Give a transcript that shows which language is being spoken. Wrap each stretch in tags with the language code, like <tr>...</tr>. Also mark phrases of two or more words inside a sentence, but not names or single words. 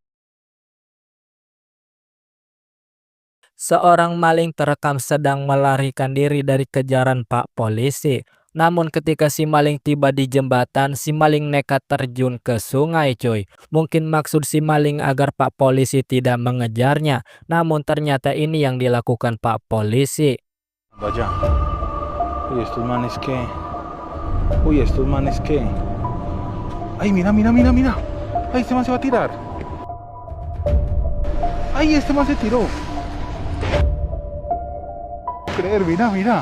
<id>Seorang maling terekam sedang melarikan diri dari kejaran Pak Polisi. Namun ketika si maling tiba di jembatan, si maling nekat terjun ke sungai cuy. Mungkin maksud si maling agar Pak Polisi tidak mengejarnya. Namun ternyata ini yang dilakukan Pak Polisi.</id> <es>Vaya. Uy, estos manes qué. Uy, estos manes qué. Ay, mira, mira, mira, mira. Ay, este man se va a tirar. Ay, este man se tiró. No puedo creer, mira, mira.</es>